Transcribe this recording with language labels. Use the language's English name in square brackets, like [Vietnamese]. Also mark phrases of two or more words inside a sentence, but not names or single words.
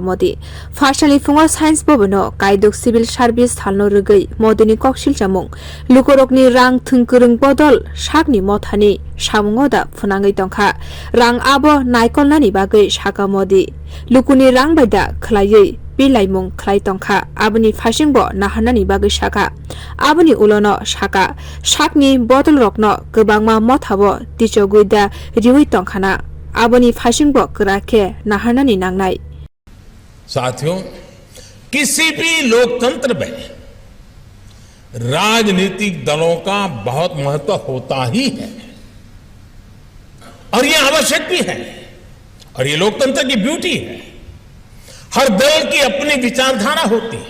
[Kok Borok] Modi Phasali fungo Science Bobano kaiduk [English] civil service [Kok Borok] thalno rwgui Modini koksil chamung lukorokni rang thwngkwrwng bodol sakni mothani samungo da phunangui tongkha rang abo naikolnani bagui saka Modi lukuni rang baida khlaiui bilaimung khlai tongkha aboni phasingbo naharnani bagui saka aboni ulono saka sakni botol rokno kwbangma mothabo tichoguida riwi tongkhana aboni phasingbo krake naharnani nangnai। [Hindi] साथियों, किसी भी लोकतंत्र में राजनीतिक दलों का बहुत महत्व होता ही है और ये आवश्यक भी है और ये लोकतंत्र की ब्यूटी है। हर दल की अपनी विचारधारा होती है।